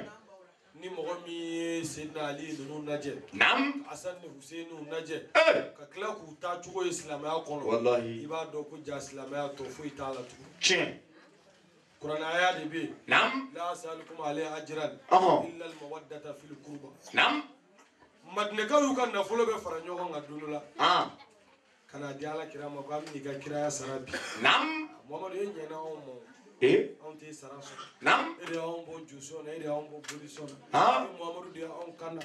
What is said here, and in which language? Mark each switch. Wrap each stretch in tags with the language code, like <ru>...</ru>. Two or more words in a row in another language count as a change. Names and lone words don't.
<bm>ni mɔgɔ min ye Seydina Ali ninnu lajɛ Naam. Hasan ni Hussein lajɛ Eh. ka tila k'u taa cogo ye silamɛya kɔnɔ wallahi i b'a dɔn ko ja silamɛya tɔ foyi t'a la tugun tiɲɛ kuranaya de bɛ yen Naam.</bm> <ar>لا أسألكم عليه أجرا</ar> <bm>Ɔhɔn.</bm> <ar>إلا المودة في القربى</ar> <bm>Naam. madinɛkaw y'u ka nafolo bɛ fara ɲɔgɔn kan don dɔ la ka na di Ala kira ma ko an bɛ n'i ka kiraya sara bi Naam. Mamadu e ɲɛna anw ma anw tɛ sara sɔrɔ Naam. e de y'anw bɔ josɔn na e de y'anw bɔ bolisɔn Ah. na e Mamadu de y'anw kan na</bm>